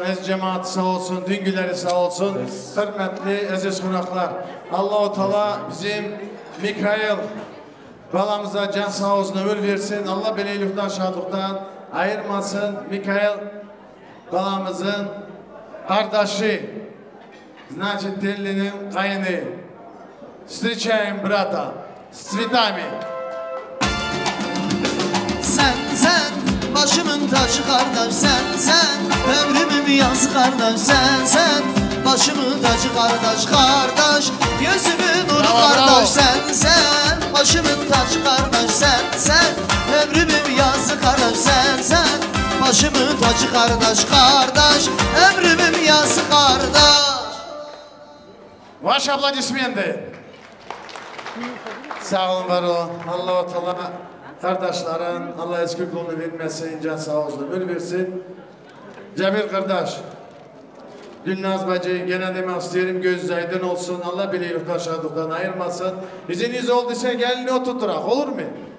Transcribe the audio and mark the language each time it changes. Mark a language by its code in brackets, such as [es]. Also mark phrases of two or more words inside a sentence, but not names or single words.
[tr] Ez cemaati sağ olsun, düngüleri sağ olsun. Hürmetli aziz konaklar. Allah-u Teala bizim Mikail balamıza can sağ olsun, ömür versin. Allah beleylikten, şadlıktan ayırmasın. Mikail balamızın kardeşi, значит, Telli'nin kayını. [ru] Встречаем брата с цветами. [tr] Sen başımın tacı kardeş, sen ömrümün yazı kardeş, sen başımın tacı kardeş, gözümün nuru kardeş, sen başımın tacı kardeş, sen ömrümün yazı kardeş, sen başımın tacı kardeş, ömrümün yazı kardeş. [ru] Ваши аплодисменты. [tr] Sağ olun, var olun. Allah-u Teala kardeşlerin Allah eski kulunu vermesin, can sağ olsun, ömür versin. Cemil kardeş, Gülnaz bacı gene demek isterim, göz aydın olsun. Allah bileylikten, şadlıktan ayırmasın. İziniz olduysa gelini oturturak, olur mu?